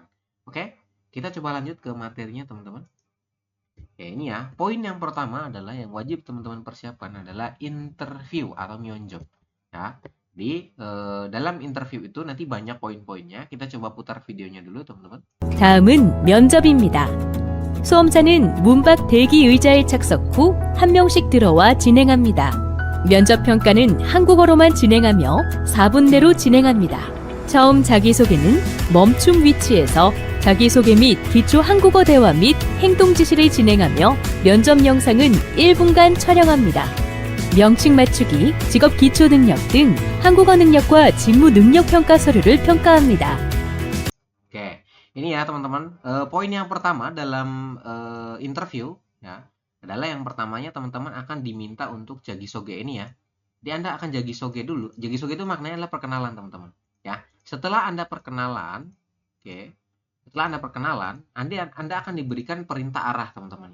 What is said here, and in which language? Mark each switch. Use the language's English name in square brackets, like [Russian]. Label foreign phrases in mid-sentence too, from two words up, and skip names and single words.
[Indonesian] Oke? Kita coba lanjut ke materinya teman-teman. Ya ini ya, poin yang pertama adalah yang wajib teman-teman persiapkan adalah interview atau myeonjob. Ya, dalam interview itu nanti banyak poin-poinnya. Kita coba putar videonya dulu teman-teman. [Korean] 다음은 면접입니다. 수험자는 문밖 대기 의자에 착석 후 한 명씩 들어와 진행합니다. 면접 평가는 한국어로만 진행하며 4분 내로 진행합니다. 처음 자기소개는 멈춤 위치에서 자기소개 및 기초 한국어 대화 및 행동 지시를 진행하며 면접 영상은 1분간 촬영합니다. 명칭 맞추기, 직업 기초 능력 등 한국어 능력과 직무 능력 평가 서류를 평가합니다. [Indonesian] Oke, ini ya teman-teman. Poin yang pertama dalam interview ya adalah yang pertamanya teman-teman akan diminta untuk jagisoge ini ya. Jadi Anda akan jagisoge dulu. Jagisoge itu maknanya adalah perkenalan teman-teman. Ya, setelah Anda perkenalan, oke. Setelah Anda perkenalan, Anda akan diberikan perintah arah teman-teman.